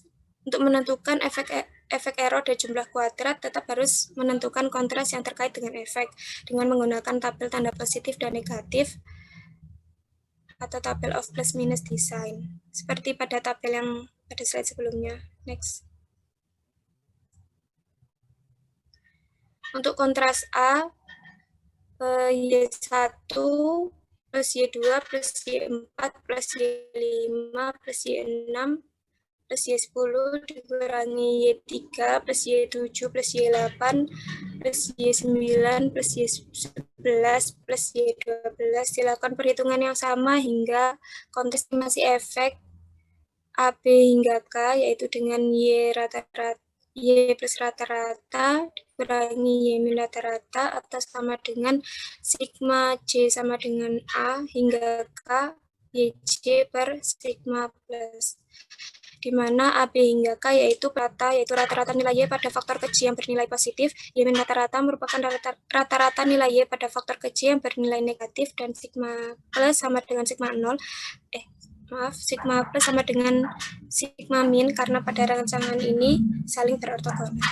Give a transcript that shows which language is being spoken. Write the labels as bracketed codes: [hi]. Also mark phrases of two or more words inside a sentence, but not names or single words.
[id] Untuk menentukan efek error dan jumlah kuadrat, tetap harus menentukan kontras yang terkait dengan efek dengan menggunakan tabel tanda positif dan negatif atau tabel [en] of plus minus design, [id] seperti pada tabel yang pada slide sebelumnya. Next. Untuk kontras A, Y1 plus Y2 plus Y4 plus Y5 plus Y6 plus Y10 dikurangi Y3 plus Y7 plus Y8 plus Y9 plus Y11 plus Y12. Silakan perhitungan yang sama hingga estimasi efek AB hingga K, yaitu dengan Y plus rata-rata dikurangi Y min rata-rata atau sama dengan sigma J sama dengan A hingga K YJ per sigma plus, di mana AB hingga K yaitu rata-rata nilai Y pada faktor kecil yang bernilai positif, Y min rata-rata merupakan rata-rata nilai Y pada faktor kecil yang bernilai negatif, dan sigma plus sama dengan sigma 0, sigma plus sama dengan sigma min karena pada rancangan ini saling berortogonal.